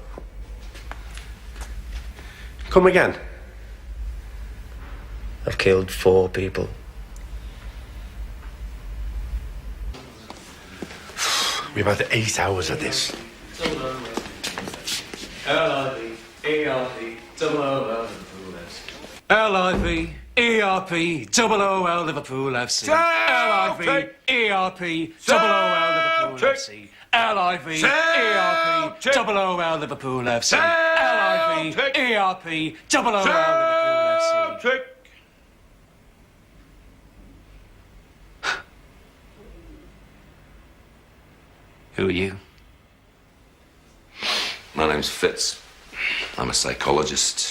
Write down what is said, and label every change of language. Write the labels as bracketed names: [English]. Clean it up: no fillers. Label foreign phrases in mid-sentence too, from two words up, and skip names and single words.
[English] Come again. I've killed 4 people. We've had 8 hours of this. L-I-V-E-R-P-O-O-L L-I-V-E-R-P-O-O-L Liverpool FC. L-I-V-E-R-P-O-O-L Liverpool FC. L-I-V-E-R-P-O-O-L Liverpool FC. L-I-V-E-R-P-O-O-L Liverpool FC. Who are you? My name's Fitz. I'm a psychologist.